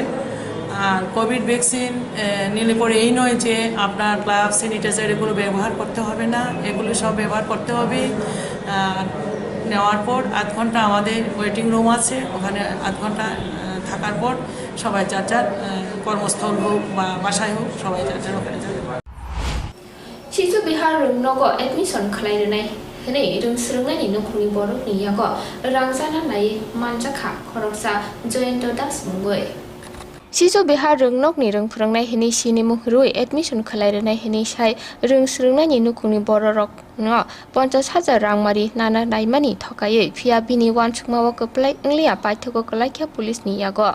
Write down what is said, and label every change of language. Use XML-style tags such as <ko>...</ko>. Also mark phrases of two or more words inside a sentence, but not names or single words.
<bn>আর কোভিড ভ্যাকসিন নিলে পরে এই নয় যে আপনার গ্লাভস, স্যানিটাইজার এগুলো ব্যবহার করতে হবে না, এগুলো সব ব্যবহার করতে হবে। নেওয়ার পর আধ ঘন্টা আমাদের ওয়েটিং রুম আছে, ওখানে আধ ঘন্টা থাকার পর সবাই যার যার কর্মস্থল হোক বা বাসায় হোক, সবাই যার যার ওখানে যাবে।</bn> <trp>Sisu Bihar Rungnogo admission khlainai hene rungsrungnani nukhuni borok ni yago rangsana nai manjakha khoroksa Joyento Das mungoi. Sisu Bihar Rungnok ni rungphrungnai hene sini muhrui admission khlainai hene sai rungsrungnani nukhuni borok no 50,000 rangmari nana naimani thokaye phia bini wansukmawo keplai englia paithoko kalaikha police ni yago.</trp>